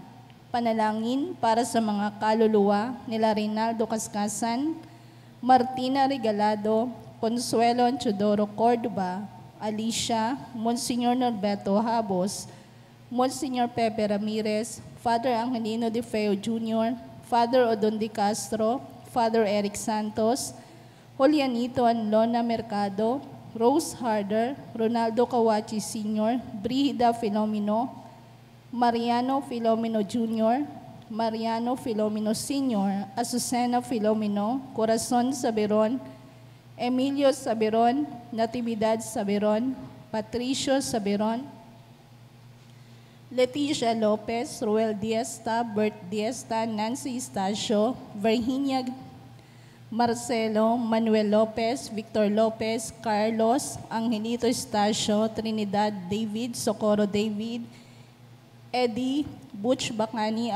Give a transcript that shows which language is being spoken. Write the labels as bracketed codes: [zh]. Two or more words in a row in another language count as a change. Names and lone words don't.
[tl] Panalangin para sa mga kaluluwa nila Reynaldo Kaskasan, Martina Regalado, Consuelo Chodoro Cordoba, Alicia, Monsignor Norberto Habos, Monsignor Pepe Ramirez, Father Angelino De Feo Jr., Father Odon De Castro, Father Eric Santos, Julianito and Lona Mercado, Rose Harder, Ronaldo Kawachi Sr., Brigida Filomeno, Mariano Filomeno Jr., Mariano Filomeno Sr., Azucena Filomeno, Corazon Saberon, Emilio Saberon, Natividad Saberon, Patricio Saberon, Leticia Lopez, Ruel Diesta, Bert Diesta, Nancy Estacio, Virginia Marcelo, Manuel Lopez, Victor Lopez, Carlos, Angelito Estacio, Trinidad David, Socorro David, Eddie, Butch Bacani,